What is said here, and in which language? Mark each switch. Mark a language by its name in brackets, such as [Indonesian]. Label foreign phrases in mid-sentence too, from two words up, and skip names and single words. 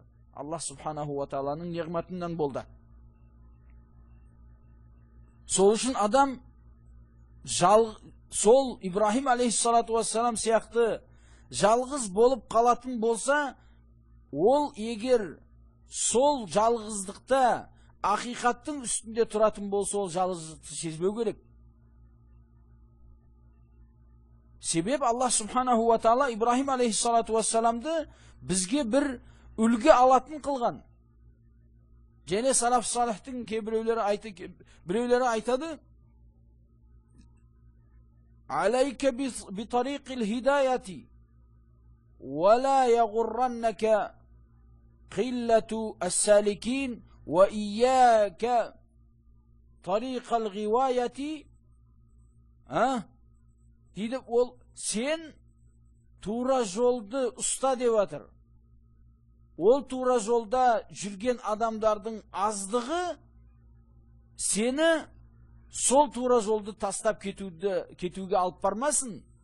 [Kazakh] Аллах [Arabic] سبحانه وتعالى [Kazakh] неғматынан болды. Сол үшін адам сол Ибрахим [Arabic] عليه الصلاة والسلام [Kazakh] сияқты жалғыз болып қалатын болса, ол егер сол жалғыздықта ақиқаттың үстінде тұратын болса, ол жалғыздықты сезбеу керек. Себеп Аллах [Arabic] سبحانه وتعالى [Kazakh] Ибрахим [Arabic] عليه الصلاة والسلام [Kazakh] бізге бір үлгі алатын қылған. Және салаф салихтың біреулері айтады, [Arabic] عليك بطريق الهداية ولا يغرنك قلة السالكين وإياك طريق الغواية. [Kazakh] Дейді, ол сен тура жолды ұста деп атыр. Ол тура жолда жүрген адамдардың аздығы сені сол тура жолды тастап кетуге алып бармасын.